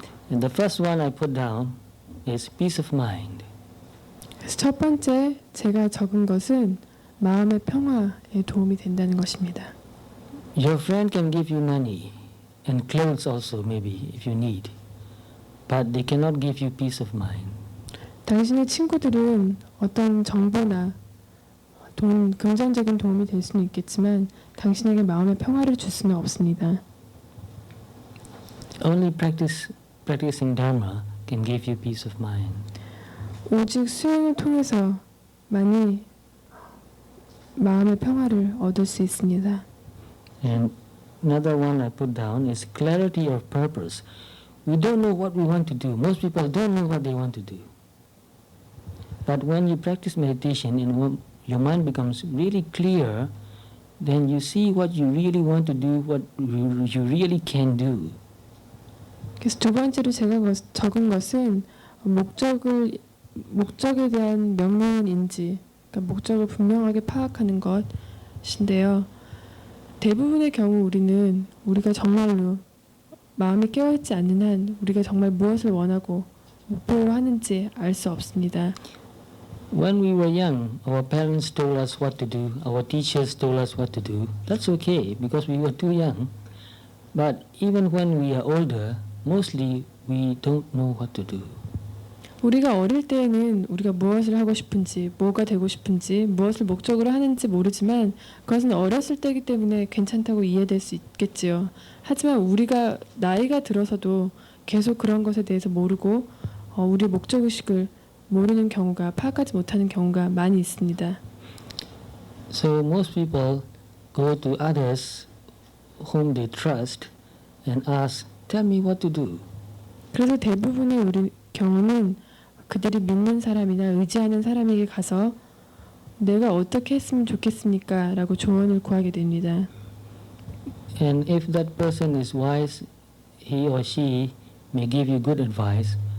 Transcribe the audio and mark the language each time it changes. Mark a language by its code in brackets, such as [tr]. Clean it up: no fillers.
[en] And the first one I put down is peace of mind. [ko] 그래서 첫 번째 제가 적은 것은 마음의 평화에 도움이 된다는 것입니다. [en] Your friend can give you money and clothes also maybe if you need, but they cannot give you peace of mind. [ko] 당신의 친구들은 어떤 정보나 금전적인 도움이 될 수는 있겠지만 당신에게 마음의 평화를 줄 수는 없습니다. [en] Only practicing Dharma can give you peace of mind. [ko] 오직 수행을 통해서만이 마음의 평화를 얻을 수 있습니다. [en] And another one I put down is clarity of purpose. We don't know what we want to do. Most people don't know what they want to do. But when you practice meditation and your mind becomes really clear, then you see what you really want to do, what you really can do. [ko] 그래서 두 번째로 제가 적은 것은 목적에 대한 명료한 인지, 그러니까 목적을 분명하게 파악하는 것인데요. 대부분의 경우 우리가 정말로 마음이 깨어있지 않는 한 우리가 정말 무엇을 원하고 목표로 하는지 알 수 없습니다. [en] When we were young, our parents told us what to do, our teachers told us what to do. That's okay because we were too young. But even when we are older, mostly we don't know what to do. [ko] 우리가 어릴 때에는 우리가 무엇을 하고 싶은지, 뭐가 되고 싶은지, 무엇을 목적으로 하는지 모르지만 그것은 어렸을 때이기 때문에 괜찮다고 이해될 수 있겠지요. 하지만 우리가 나이가 들어서도 계속 그런 것에 대해서 모르고 우리의 목적의식을 모르는 경우가, 파악하지 못하는 경우가 많이 있습니다. [en] So most people go to others whom they trust and ask, tell me what to do. [ko] 그래서 대부분의 우리 경우는 그들이 믿는 사람이나 의지하는 사람에게 가서 내가 어떻게 했으면 좋겠습니까? 라고 조언을 구하게 됩니다. [en] And if that person is wise, he or she may give you good advice.